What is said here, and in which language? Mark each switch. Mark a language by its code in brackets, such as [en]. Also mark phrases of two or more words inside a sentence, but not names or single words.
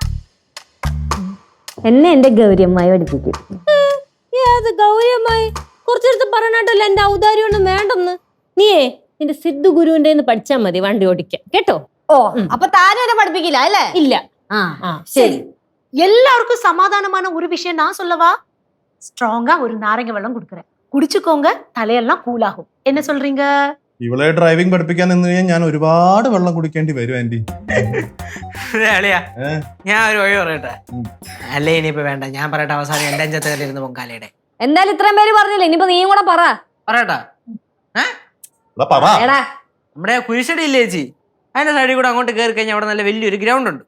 [ml] എന്നെ എന്റെ ഗൗരിയമ്മായി പഠിപ്പിക്കും. ഏത് ഗൗരിയമ്മായി? കുറച്ചെടുത്ത് പറഞ്ഞിട്ടല്ലോ എന്റെ ഔദാര്യം ഒന്നും വേണ്ടെന്ന്. നീയേ നിന്റെ സിദ്ധു ഗുരുവിന്റെ പഠിച്ചാ മതി വണ്ടി ഓടിക്കാൻ, കേട്ടോ? ഓ, അപ്പൊ താനും എന്നെ പഠിപ്പിക്കില്ല അല്ലേ? ഇല്ല. ശരി. [ta] எல்லாருக்கும் சமாதானமான ஒரு விஷயம் நான் சொல்லவா? ஸ்ட்ராங்கா ஒரு [ml] നാരങ്ങ വെള്ളം [ta] கொடுக்குறேன், குடிச்சுக்கோங்க, தலையெல்லாம் கூலாகும். என்ன சொல்றீங்க? [ml] ഇവളെ ഡ്രൈവിംഗ് പഠിപ്പിക്കാൻ നിന്ന് കഴിഞ്ഞാൽ ഞാൻ ഒരുപാട് വെള്ളം കുടിക്കേണ്ടി വരും ആന്റി. അളിയാ, ഞാൻ ഒരു വഴി പറയട്ടെ. അല്ലേ ഇനിയിപ്പോ വേണ്ട, ഞാൻ പറയട്ടെ. അവസാനം എന്റെ അഞ്ചത്തെ കയറിയിരുന്ന പൊങ്കാലയുടെ. എന്തായാലും ഇത്രയും പേര് പറഞ്ഞില്ലേ, ഇനിയിപ്പോ നീയും കൂടെ പറയട്ടാ. നമ്മുടെ കുരിശടി ഇല്ലേ ചേച്ചി, അതിന്റെ സൈഡിൽ കൂടെ അങ്ങോട്ട് കയറി കഴിഞ്ഞാൽ അവിടെ നല്ല വലിയൊരു ഗ്രൗണ്ട് ഉണ്ട്.